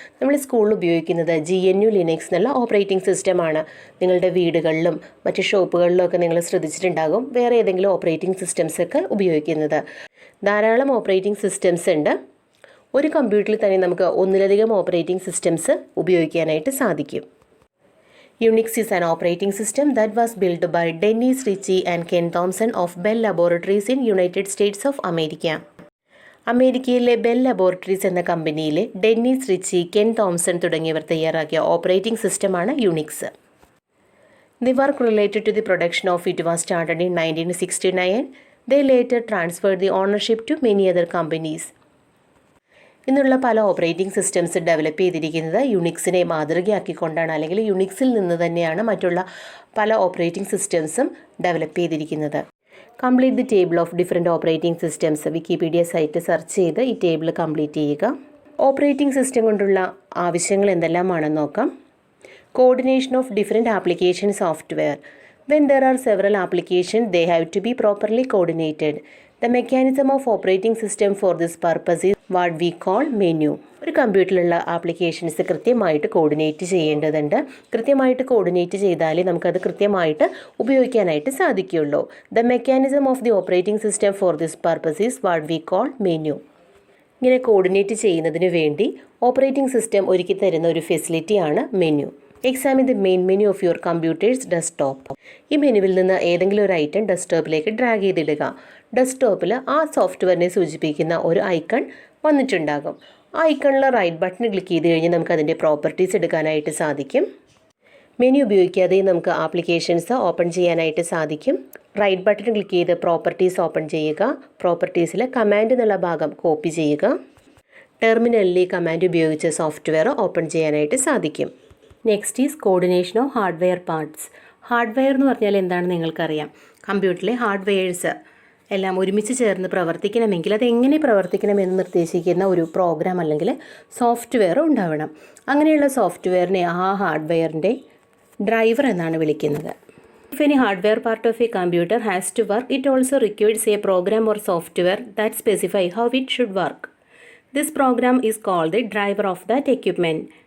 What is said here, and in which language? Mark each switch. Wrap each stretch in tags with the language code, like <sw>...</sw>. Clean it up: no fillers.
<ml>നമ്മൾ സ്കൂളിൽ ഉപയോഗിക്കുന്നത് GNU ലിനക്സ് എന്നുള്ള ഓപ്പറേറ്റിംഗ് സിസ്റ്റമാണ്. നിങ്ങളുടെ വീടുകളിലും മറ്റ് ഷോപ്പുകളിലും നിങ്ങൾ ശ്രദ്ധിച്ചിട്ടുണ്ടാകും വേറെ ഏതെങ്കിലും ഓപ്പറേറ്റിംഗ് സിസ്റ്റംസൊക്കെ ഉപയോഗിക്കുന്നത്. ധാരാളം ഓപ്പറേറ്റിംഗ് സിസ്റ്റംസ് ഉണ്ട്. ഒരു കമ്പ്യൂട്ടറിൽ തന്നെ നമുക്ക് ഒന്നിലധികം ഓപ്പറേറ്റിംഗ് സിസ്റ്റംസ് ഉപയോഗിക്കാനായിട്ട് സാധിക്കും.</ml> <en>Unix is an operating system that was built by Dennis Ritchie and Ken Thompson of Bell Laboratories in United States of America.</en> <ml>അമേരിക്കയിലെ ബെൽ ലബോറട്ടറീസ് എന്ന കമ്പനിയിലെ ഡെന്നിസ് റിച്ചി, കെൻ തോംസൺ തുടങ്ങിയവർ തയ്യാറാക്കിയ ഓപ്പറേറ്റിംഗ് സിസ്റ്റമാണ് Unix.</ml> <en>The work related to the production of it was started in 1969. They later transferred the ownership to many other companies.</en> <ml>ഇന്നുള്ള പല operating systems develop ചെയ്തിരിക്കുന്നത് യുണിക്സിനെ മാതൃകയാക്കിക്കൊണ്ടാണ്, അല്ലെങ്കിൽ യുണിക്സിൽ നിന്ന് തന്നെയാണ് മറ്റുള്ള പല ഓപ്പറേറ്റിംഗ് സിസ്റ്റംസും ഡെവലപ്പ് ചെയ്തിരിക്കുന്നത്.</ml> <en>complete the table of different operating systems</en> <ml>Wikipedia site search ചെയ്ത് ഈ ടേബിൾ കംപ്ലീറ്റ് ചെയ്യുക. ഓപ്പറേറ്റിംഗ് സിസ്റ്റം കൊണ്ടുള്ള ആവശ്യങ്ങൾ എന്തെല്ലാമാണെന്ന് നോക്കാം.</ml> <en>Coordination of different application software. When there are several applications, they have to be properly coordinated. The mechanism of operating system for this purpose is what we call menu.</en> <ml>ഒരു കമ്പ്യൂട്ടറിലുള്ള applications കൃത്യമായിട്ട് coordinate ചെയ്യേണ്ടതുണ്ട്. കൃത്യമായിട്ട് coordinate ചെയ്താലേ നമുക്കത് കൃത്യമായിട്ട് ഉപയോഗിക്കാനായിട്ട് സാധിക്കുകയുള്ളൂ.</ml> <en>The mechanism of the operating system for this purpose is what we call menu.</en> <ml>ഇങ്ങനെ കോർഡിനേറ്റ് ചെയ്യുന്നതിന് വേണ്ടി ഓപ്പറേറ്റിംഗ് സിസ്റ്റം ഒരുക്കി തരുന്ന ഒരു ഫെസിലിറ്റിയാണ് menu.</ml> <en>Examine the main menu of your computer's desktop.</en> <ml>ഈ മെനുവിൽ നിന്ന് ഏതെങ്കിലും ഒരു ഐറ്റം ഡെസ്ക്ടോപ്പിലേക്ക് ഡ്രാഗ് ചെയ്തിടുക. ഡെസ്ക്ടോപ്പിൽ ആ സോഫ്റ്റ്വെയറിനെ സൂചിപ്പിക്കുന്ന ഒരു ഐക്കൺ വന്നിട്ടുണ്ടാകും. ആ ഐക്കണിൽ റൈറ്റ് ബട്ടൺ ക്ലിക്ക് ചെയ്ത് കഴിഞ്ഞാൽ നമുക്ക് അതിൻ്റെ പ്രോപ്പർട്ടീസ് എടുക്കാനായിട്ട് സാധിക്കും. മെനു ഉപയോഗിക്കാതെ നമുക്ക് ആപ്ലിക്കേഷൻസ് ഓപ്പൺ ചെയ്യാനായിട്ട് സാധിക്കും. റൈറ്റ് ബട്ടൺ ക്ലിക്ക് ചെയ്ത് പ്രോപ്പർട്ടീസ് ഓപ്പൺ ചെയ്യുക. പ്രോപ്പർട്ടീസിൽ കമാൻഡ് എന്നുള്ള ഭാഗം കോപ്പി ചെയ്യുക. ടെർമിനലിൽ ഈ കമാൻഡ് ഉപയോഗിച്ച് സോഫ്റ്റ്വെയർ ഓപ്പൺ ചെയ്യാനായിട്ട് സാധിക്കും.</ml> <en>Next is coordination of hardware parts.</en> <ml>Hardware എന്ന് പറഞ്ഞാൽ എന്താണെന്ന് നിങ്ങൾക്കറിയാം. കമ്പ്യൂട്ടറിലെ ഹാർഡ്വെയർസ് എല്ലാം ഒരുമിച്ച് ചേർന്ന് പ്രവർത്തിക്കണമെങ്കിൽ അതെങ്ങനെ പ്രവർത്തിക്കണമെന്ന് നിർദ്ദേശിക്കുന്ന ഒരു പ്രോഗ്രാം അല്ലെങ്കിൽ സോഫ്റ്റ്വെയർ ഉണ്ടാവണം. അങ്ങനെയുള്ള സോഫ്റ്റ്വെയറിനെ ആ ഹാർഡ്വെയറിൻ്റെ ഡ്രൈവർ എന്നാണ് വിളിക്കുന്നത്.</ml> <en>If any hardware part of a computer has to work, it also requires a program or software that specify how it should work. This program is called the driver of that equipment.</en>